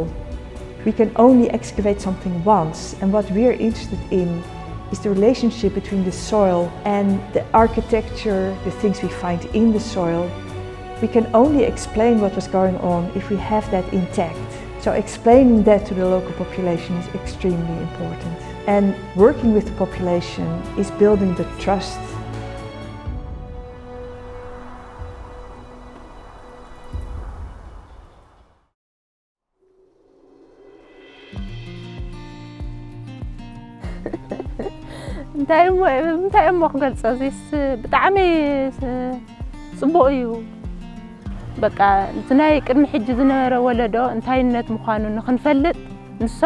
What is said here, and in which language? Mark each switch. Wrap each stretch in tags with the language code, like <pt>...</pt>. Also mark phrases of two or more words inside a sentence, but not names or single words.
<en>We can only excavate something once, and what we're interested in is the relationship between the soil and the architecture, the things we find in the soil. We can only explain what was going on if we have that intact. So explaining that to the local population is extremely important. And working with the population is building the trust.</en> <ti>እንታይ እሞ ክገልፆ እዚስ ብጣዕሚ ጽቡቕ እዩ በቃ እንትናይ ቅድሚ ሕጂ ዝነበረ ወለዶ እንታይነት ምዃኑ ንኽንፈልጥ ንሶም</ti>